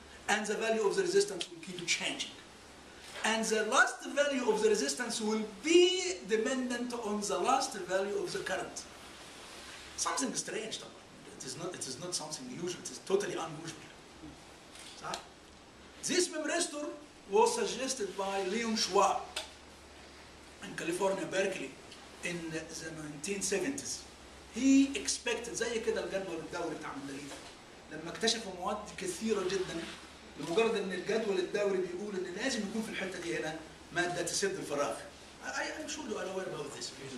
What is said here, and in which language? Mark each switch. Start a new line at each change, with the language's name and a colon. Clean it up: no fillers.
English: And the value of the resistance will keep changing. And the last value of the resistance will be dependent on the last value of the current. Something strange. It is not something usual. It is totally unusual. This memristor was suggested by Leon Schwab in California, Berkeley, in the 1970s. He expected
Arabic: زي كده الجدول الدوري بتاع مندليف لما اكتشفوا مواد كثيرة جدا لمجرد ان الجدول الدوري بيقول ان لازم يكون في الحتة دي هنا مادة تسد الفراغ.
English: I'm sure you are aware about this.